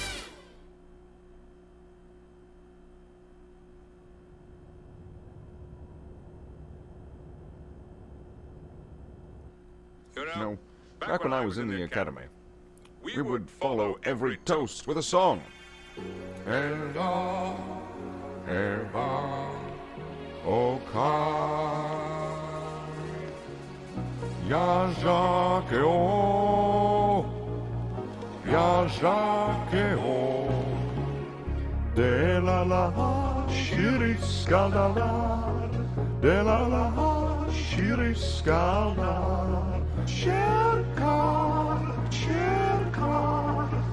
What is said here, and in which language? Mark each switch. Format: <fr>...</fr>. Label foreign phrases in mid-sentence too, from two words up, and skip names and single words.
<en>No, back when I was in the academy, we would follow every toast with a song. Eva, Eva, Oka, Ja Jacques, Ja Jacques, De la la, Shiriskaldar, De la la, Shiriskaldar, Sherkar, Sherkar,</en>